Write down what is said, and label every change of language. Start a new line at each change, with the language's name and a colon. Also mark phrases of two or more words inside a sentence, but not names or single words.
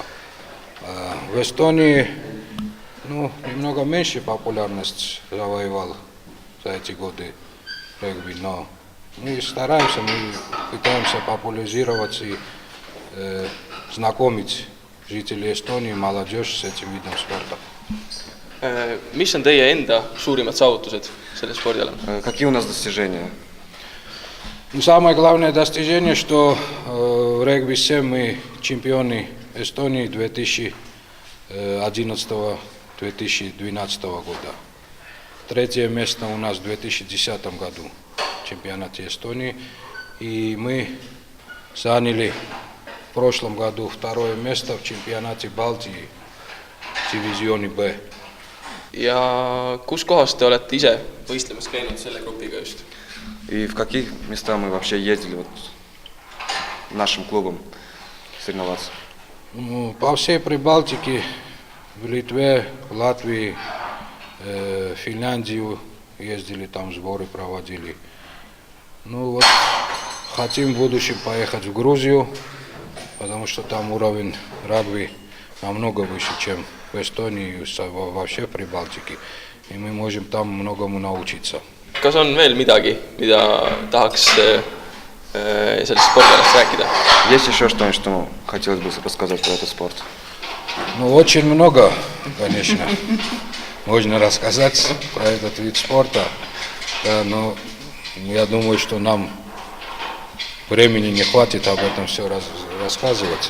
Russian: В Эстонии немного меньше популярность завоевал за эти годы регби, но мы стараемся, мы пытаемся популяризировать и знакомить жителей Эстонии, молодежь с этим видом спорта.
Estonian: Mis on teie enda suurimad saavutused selle spordialal?
Russian: Какие у нас достижения? Самое главное достижение, что в регби-7 мы чемпионы Эстонии 2011-2012 года. Третье место у нас в 2010 году в чемпионате Эстонии. И мы заняли в прошлом году второе место в чемпионате Балтии в дивизионе Б.
Estonian: Ja kus kohas te olete ise võistlemas käinud selle grupiga just?
Russian: И в каких местах мы вообще ездили вот нашим клубом соревноваться? По всей Прибалтике, в Литве, в Латвии, в Финляндию ездили, там сборы проводили. Ну вот, хотим в будущем поехать в Грузию, потому что там уровень регби намного выше, чем в Эстонии и вообще в Прибалтике. И мы можем там многому научиться.
Estonian: Kas on veel midagi, mida tahaks sellest spordialast rääkida?
Russian: Есть еще что-нибудь, что хотелось бы рассказать про этот спорт? Ну, очень много, конечно, можно рассказать про этот вид спорта, да, но я думаю, что нам времени не хватит об этом все рассказывать.